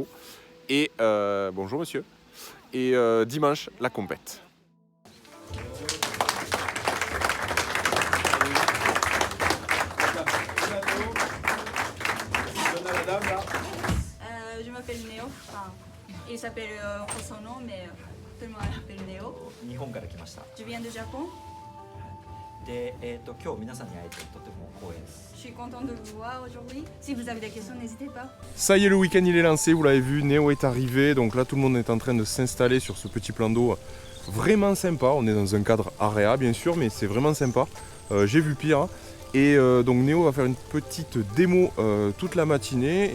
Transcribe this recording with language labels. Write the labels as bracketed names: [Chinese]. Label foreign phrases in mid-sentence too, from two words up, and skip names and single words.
[French] Et bonjour monsieur. Et dimanche, la compète. Je m'appelle Néo. Enfin, il s'appelle son nom, mais tout le monde l'appelle Néo. [Japanese] 日本から来ました。 [French] Je viens du Japon. [Japanese] で、今日皆さんに会えてとても光栄です。 [French] Je suis contente de vous voir aujourd'hui. Si vous avez des questions, n'hésitez pas. Ça y est, le week-end il est lancé, vous l'avez vu, Néo est arrivé. Donc là, tout le monde est en train de s'installer sur ce petit plan d'eau vraiment sympa. On est dans un cadre area, bien sûr, mais c'est vraiment sympa. J'ai vu pire. Et donc Néo va faire une petite démo toute la matinée.